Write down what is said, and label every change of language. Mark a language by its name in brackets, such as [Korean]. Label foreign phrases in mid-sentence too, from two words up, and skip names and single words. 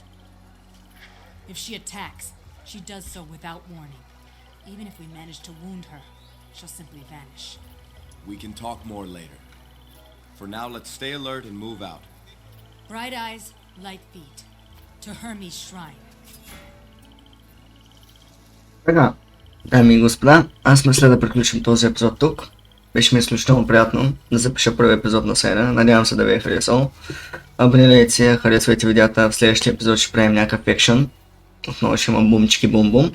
[English] If she attacks, she does so without warning. Even if we manage to wound her, she'll simply vanish. We can talk more later. For now, let's stay alert and move out. Bright eyes, light feet. To Hermes' shrine. [Bulgarian] Така, дами и господа, аз мисля да приключим този епизод тук. Беше ми изключително приятно да запиша първи епизод на серия. Надявам се да ви е харесал. Абонирайте се, харесвайте видеята. В следващия епизод ще правим някакъв екшън. Отново ще има бумчики бум-бум.